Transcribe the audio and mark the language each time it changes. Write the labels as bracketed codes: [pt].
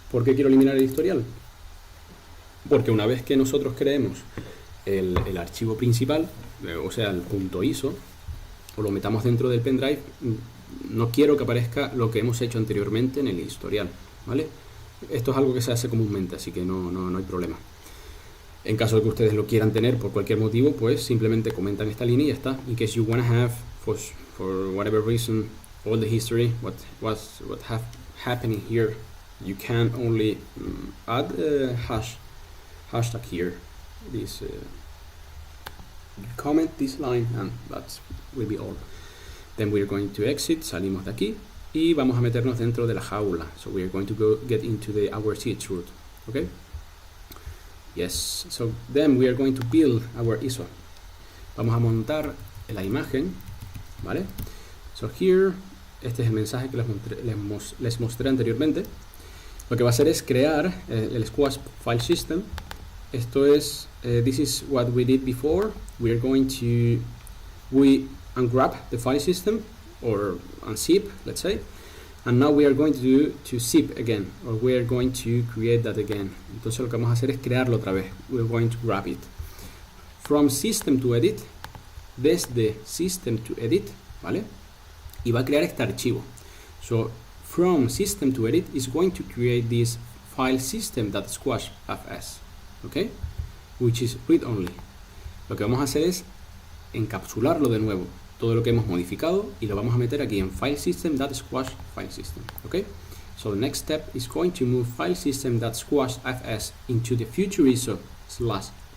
[es] ¿Por qué quiero eliminar el historial? Porque una vez que nosotros creemos el archivo principal, o sea, el .iso, o lo metamos dentro del pendrive, no quiero que aparezca lo que hemos hecho anteriormente en el historial, ¿vale? Esto es algo que se hace comúnmente, así que no hay problema. En caso de que ustedes lo quieran tener por cualquier motivo, pues simplemente comentan esta línea y ya está. [en] In case you wanna have, for whatever reason, all the history, what have happening here, you can only add a hashtag here. This comment this line, and that will be all. Then we are going to exit, [es] salimos de aquí y vamos a meternos dentro de la jaula. [en] So we are going to get into our chroot, okay? Yes, so then we are going to build our ISO. [es] Vamos a montar la imagen, ¿vale? [en] So here, [es] este es el mensaje que les mostré anteriormente. Lo que va a hacer es crear el squash file system, Esto es, [en] this is what we did before. We are going to, we unwrap the file system, or unzip, let's say, and now we are going to do to zip again, or we are going to create that again. [es] Entonces lo que vamos a hacer es crearlo otra vez. [en] We're going to grab it from system to edit, [es] desde system to edit, ¿vale? Y va a crear este archivo. [en] So from system to edit is going to create this file system.squash.fs, okay, which is read only. [es] Lo que vamos a hacer es encapsularlo de nuevo, todo lo que hemos modificado, y lo vamos a meter aquí en file system.squash file system, okay. [en] So the next step is going to move file system.squash.fs into the future ISO /live/.